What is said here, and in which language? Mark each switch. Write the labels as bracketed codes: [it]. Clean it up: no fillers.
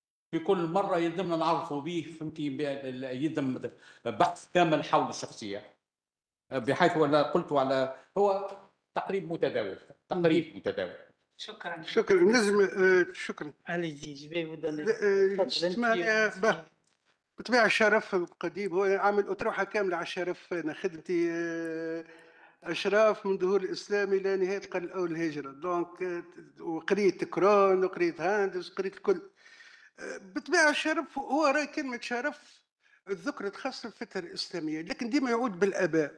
[ar] في كل مرة يلزمنا نعرفوا به فهمتي، يلزم بحث كامل حول الشخصية، بحيث ولا قلت على هو تقريب متداول، تقريب متداول. شكرا. شكرا. لازم شكرا. [fr] Allez-y, je vais vous donner. [ar] بطبيعة الشرف القديم هو عامل أطروحة كاملة على الشرف. أنا خدمتي أشراف من ظهور الإسلام إلى نهاية القرن الأول الهجرة، دونك وقريت كرون وقريت هاندس وقريت الكل. بطبيعة الشرف هو راي كلمة شرف ذكرت خاصة في الفترة الإسلامية، لكن ديما يعود بالآباء.